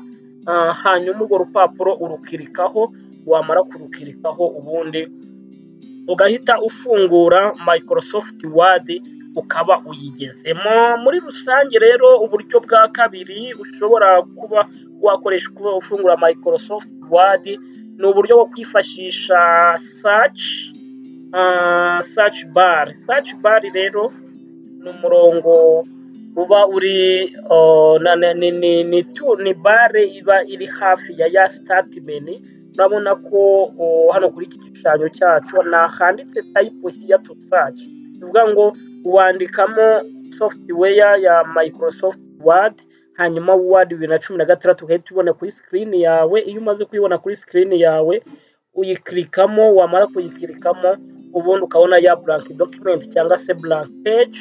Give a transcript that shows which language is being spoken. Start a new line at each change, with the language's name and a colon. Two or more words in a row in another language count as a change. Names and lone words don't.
Kinyarwanda: Hanyuma urwo rupapuro urukirikaho. Wamara kurukirikaho ubundi ugahita ufungura Microsoft Word ukaba uyigezemo. Muri rusange rero uburyo bwa kabiri ushobora kuba wakoresha kuba ufungura Microsoft Word ni uburyo bwo kwifashisha
English: search bar. Search bar
Kinyarwanda: rero ni umurongo uba uri ni bare iba iri hafi ya
English: start menu.
Kinyarwanda: Urabona ko hano kuri iki gishushanyo cyacu handitse
English: type here to search.
Kinyarwanda: Bivuga ngo wandikamo software ya Microsoft Word, hanyuma Word 2016 uhita ubona kuri screen yawe. Iyo umaze kuyibona kuri screen yawe uyikirikamo. Wamara kuyikirikamo ubundi ukabona ya
English: blank document
Kinyarwanda: cyangwa se
English: blank page.